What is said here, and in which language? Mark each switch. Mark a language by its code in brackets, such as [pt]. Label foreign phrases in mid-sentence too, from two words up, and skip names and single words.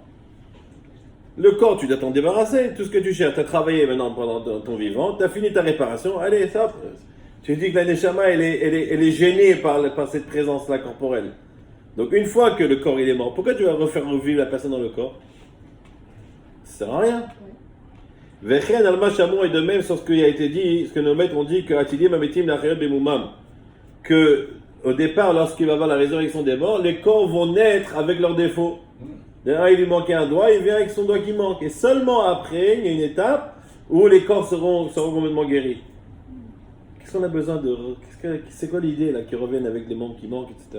[fr] Le corps, tu dois t'en débarrasser, tout ce que tu cherches, tu as travaillé maintenant pendant ton vivant, tu as fini ta réparation, allez, ça, tu dis que la Neshama elle est gênée par cette présence-là corporelle. Donc une fois que le corps il est mort, pourquoi tu vas refaire revivre la personne dans le corps? Ça sert à rien. [he] וכן עלמא שמון [fr] est de même sur ce qui a été dit, ce que nos maîtres ont dit que [he] עתידים מתים לחיות במומם, [fr] que au départ, lorsqu'il va y avoir la résurrection des morts, les corps vont naître avec leurs défauts. Il lui manquait un doigt, il vient avec son doigt qui manque. Et seulement après, il y a une étape où les corps seront complètement guéris. Qu'est-ce qu'on a besoin de... C'est quoi l'idée là qui reviennent avec les membres qui manquent, etc.